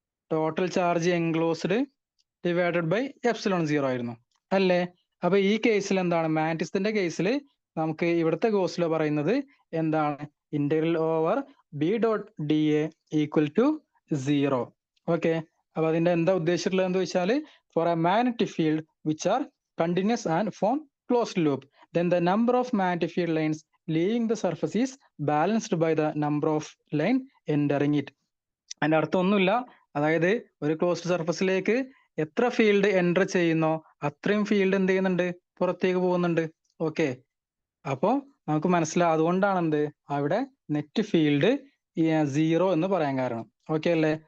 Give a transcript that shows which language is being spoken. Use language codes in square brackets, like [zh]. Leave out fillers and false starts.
[ml] Total charge enclosed divided by epsilon zero ആയിരുന്നു അല്ലേ? അപ്പൊ ഈ കേസിൽ എന്താണ്? മാഗ്നറ്റിസത്തിന്റെ കേസിൽ നമുക്ക് ഇവിടുത്തെ ഗോസ് ലോ പറയുന്നത് എന്താണ്? [en] Integral over B dot D A equal to zero. [ml] Okay, അപ്പൊ അതിന്റെ എന്താ ഉദ്ദേശിച്ചിട്ടുള്ളത് എന്ന് വെച്ചാൽ [en] For a magnetic field which are continuous and form closed loop then the number of magnetic field lines leaving the surface is balanced by the number of line entering it. [ml] അതിന്റെ അർത്ഥം ഒന്നുമില്ല. അതായത് ഒരു ക്ലോസ്ഡ് സർഫസിലേക്ക് എത്ര field enter ചെയ്യുന്നോ അത്രയും field എന്ത് ചെയ്യുന്നുണ്ട്? പുറത്തേക്ക് പോകുന്നുണ്ട്. ഓക്കെ, അപ്പോ നമുക്ക് മനസ്സിലാവും. അതുകൊണ്ടാണ് എന്ത് അവിടെ നെറ്റ് ഫീൽഡ് സീറോ എന്ന് പറയാൻ കാരണം. ഓക്കെ അല്ലേ?